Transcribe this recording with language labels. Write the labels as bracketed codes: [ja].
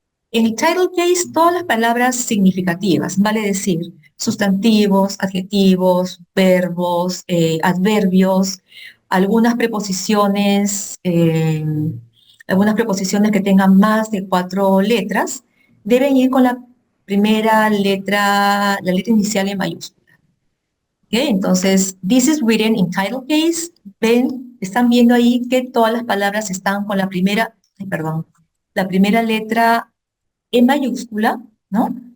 [es] En el title case, todas las palabras significativas, vale decir, sustantivos, adjetivos, verbos, adverbios, algunas preposiciones, eh, algunas preposiciones que tengan más de 4 letras, deben ir con la letra inicial en mayúscula. ¿Okay? Entonces, [en] this is written in title case. [es] Ven, están viendo ahí que todas las palabras están con la primera letra en mayúscula, ¿no?